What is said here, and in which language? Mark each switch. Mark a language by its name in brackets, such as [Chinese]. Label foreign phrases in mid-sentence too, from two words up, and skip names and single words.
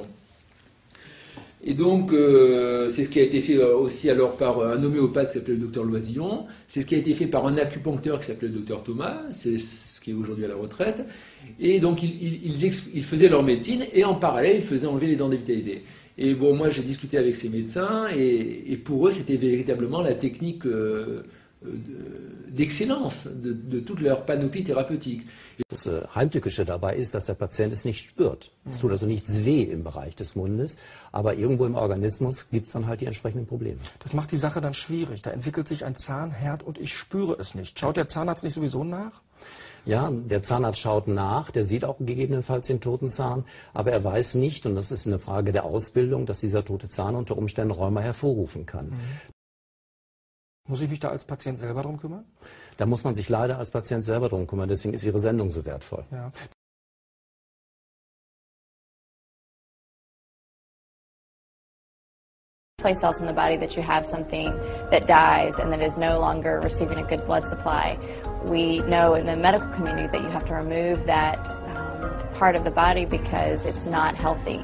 [French] Et donc, c'est ce qui a été fait aussi alors par un homéopathe qui s'appelait le docteur Loisillon, c'est ce qui a été fait par un acupuncteur qui s'appelait le docteur Thomas, c'est ce qui est aujourd'hui à la retraite. Et donc, ils faisaient leur médecine et en parallèle, ils faisaient enlever les dents dévitalisées. Et bon, moi, j'ai discuté avec ces médecins et pour eux, c'était véritablement la technique d'excellence de toute leur panoplie thérapeutique. [German] Das Heimtückische dabei ist, dass der Patient es nicht spürt. Es tut also nichts weh im Bereich des Mundes, aber irgendwo im Organismus gibt es dann halt die entsprechenden Probleme. Das macht die Sache dann schwierig. Da entwickelt sich ein Zahnherd und ich spüre es nicht. Schaut der Zahnarzt nicht sowieso nach? Ja, der Zahnarzt schaut nach, der sieht auch gegebenenfalls den toten Zahn, aber er weiß nicht, und das ist eine Frage der Ausbildung, dass dieser tote Zahn unter Umständen Rheuma hervorrufen kann. Muss ich mich da als Patient selber drum kümmern? Da muss man sich leider als Patient selber drum kümmern, deswegen ist Ihre Sendung so wertvoll. Ja. [English] Place cells in the body that you have something that dies and that is no longer receiving a good blood supply. We know in the medical community that you have to remove that part of the body because it's not healthy.